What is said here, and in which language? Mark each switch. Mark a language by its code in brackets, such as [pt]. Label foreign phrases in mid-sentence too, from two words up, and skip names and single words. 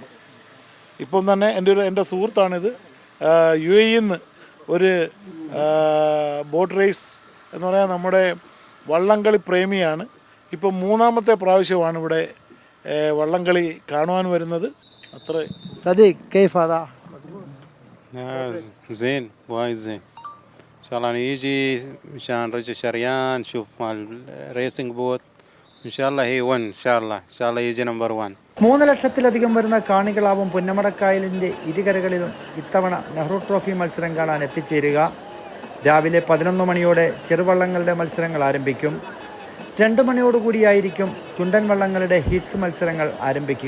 [ml] ഇപ്പം തന്നെ എൻ്റെ സുഹൃത്താണിത് UAE നിന്ന് ഒരു [en] boat race [ml] എന്ന് പറയാൻ നമ്മുടെ വള്ളംകളി പ്രേമിയാണ്. ഇപ്പം 3ാമത്തെ പ്രാവശ്യമാണ് ഇവിടെ വള്ളംകളി കാണുവാൻ വരുന്നത്. അത്ര [ar] صديق كيف دا زين وايد زين ان شاء الله يجي مشان رجل شريان شوف مال [en] racing boat [ar] ان شاء الله [en] he won [ar] ان شاء الله يجي نمبر 1. [ml] 3 ലക്ഷത്തിലധികം വരുന്ന കാണികളാവും പുന്നമടക്കായലിൻ്റെ ഇരുകരകളിലും ഇത്തവണ നെഹ്റു ട്രോഫി മത്സരം കാണാൻ എത്തിച്ചേരുക. രാവിലെ 11 മണിയോടെ ചെറുവള്ളങ്ങളുടെ മത്സരങ്ങൾ ആരംഭിക്കും. 2 മണിയോടുകൂടിയായിരിക്കും ചുണ്ടൻ വള്ളങ്ങളുടെ ഹീറ്റ്സ് മത്സരങ്ങൾ ആരംഭിക്കുക.